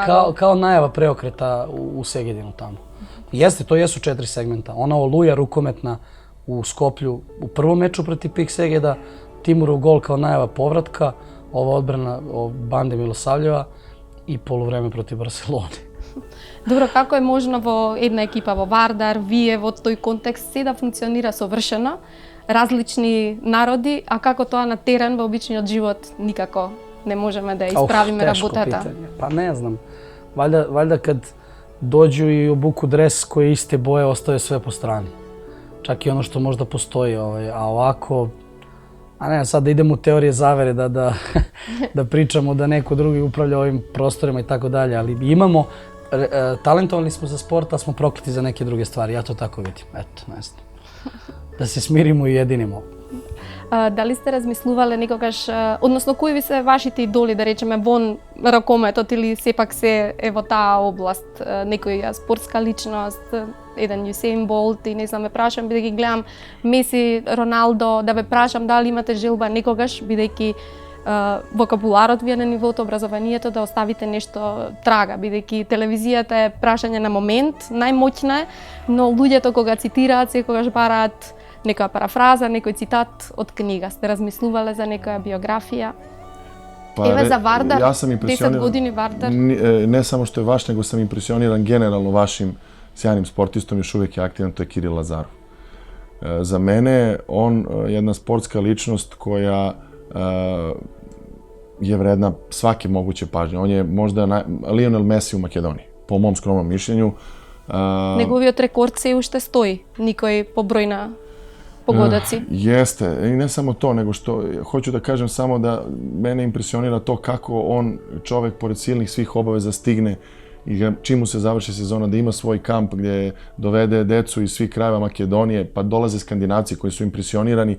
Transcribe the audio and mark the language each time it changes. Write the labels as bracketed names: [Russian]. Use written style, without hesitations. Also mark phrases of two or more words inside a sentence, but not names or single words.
[Serbian] kao najava preokreta u Segedinu tamo. Jeste, to jesu 4 segmenta. Ona oluja rukometna u Skoplju u prvom meču protiv PIK Segeda, Timurov gol kao najava povratka, ova odbrana bande Milosavljeva i poluvreme protiv Barcelone. [Macedonian] Добро, како е можно во една екипа во Вардар, вие во тој контекст се да функционира совршено, различни народи, а како тоа на терен во обичниот живот никако не можеме да исправиме работата? [Serbian] Pa ne znam. Valjda kad dođu i obuku dres koje iste boje, ostaje sve po strani. Čak i ono što možda postoji, a ovako... A ne, sad da idemo u teorije zavere, da pričamo da neko drugi upravlja ovim prostorima i tako dalje, ali imamo, talentovani smo za sport, a smo prokleti za neke druge stvari, ja to tako vidim, eto, ne znam. Da se smirimo i jedinimo. [Macedonian] Дали сте размислувале некогаш, односно кои ви се вашите идоли, да речеме, вон ракометот или сепак се е во таа област, некоја спортска личност, еден Юсейн Болт и не знам, ве прашам, бидејќи гледам Меси, Роналдо, да ве прашам дали имате желба некогаш, бидејќи вокабуларот ви е на нивото, образованието, да оставите нешто трага, бидејќи телевизијата е прашање на момент, најмоќна е, но луѓето кога цитираат, секогаш бараат некоја парафраза, некој цитат од книга. Сте размислувале за некоја биографија? Еве за Вардар, [Serbian] ja sam [Macedonian] 10 години Вардар. [Serbian] Ne samo što je vaš, nego sam impresioniran generalno vašim sjajnim sportistom, još uvijek je aktivan, to je Kiril Lazarov. Za mene je on jedna sportska ličnost koja je vredna svake moguće pažnje. On je možda Lionel Messi u Makedoniji, po mom skromnom mišljenju. [Macedonian] Неговиот рекорд се уште стои, никој по број на погодаци. [Serbian] Jeste, i ne samo to, nego što hoću da kažem samo da mene impresionira to kako on, čovek, pored silnih svih obaveza stigne i čim mu se završi sezona da ima svoj kamp gdje dovede decu iz svih krajeva Makedonije, pa dolaze Skandinavci koji su impresionirani.